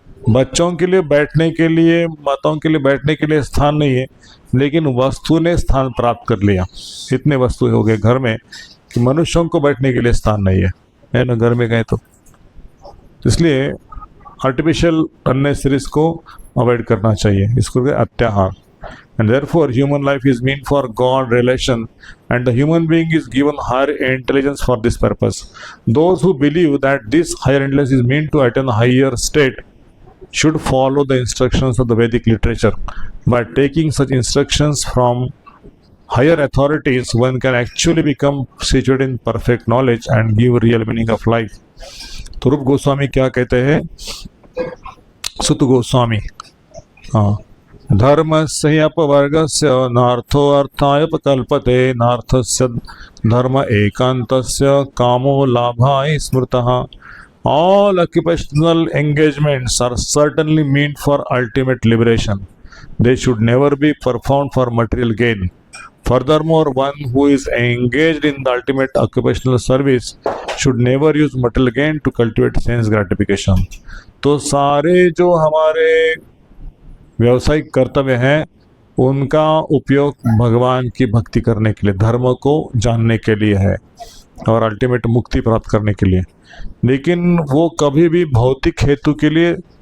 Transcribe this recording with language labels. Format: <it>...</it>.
<hi>बच्चों के लिए बैठने के लिए, माताओं के लिए बैठने के लिए स्थान नहीं है, लेकिन वस्तु ने स्थान प्राप्त कर लिया। इतने वस्तु हो गए घर में कि मनुष्यों को बैठने के लिए स्थान नहीं है ना, घर में गए तो। इसलिए आर्टिफिशियल अननेसेसरीज को अवॉइड करना चाहिए, इसको अत्याहार।</hi> <en>And therefore, human life is meant for God relation, and the human being is given higher intelligence for this purpose. Those who believe that this higher intelligence is meant to attain a higher state should follow the instructions of the Vedic literature. By taking such instructions from higher authorities, one can actually become situated in perfect knowledge and give real meaning of life.</en> <hi>तो रूप गोस्वामी क्या कहते हैं?</hi> <sa>सुत गोस्वामी, हाँ, धर्मस्य अपवर्गस्य नार्थो अर्थाय नार्थस्य धर्म एकांतस्य कामो लाभाय स्मृतः.</sa> <en>All occupational engagements are certainly meant for ultimate liberation. They should never be performed for material gain. Furthermore, one who is engaged in the ultimate occupational service should never use material gain to cultivate sense gratification.</en> <hi>तो सारे जो हमारे व्यावसायिक कर्तव्य हैं उनका उपयोग भगवान की भक्ति करने के लिए, धर्म को जानने के लिए है और अल्टीमेट मुक्ति प्राप्त करने के लिए। लेकिन वो कभी भी भौतिक हेतु के लिए</hi>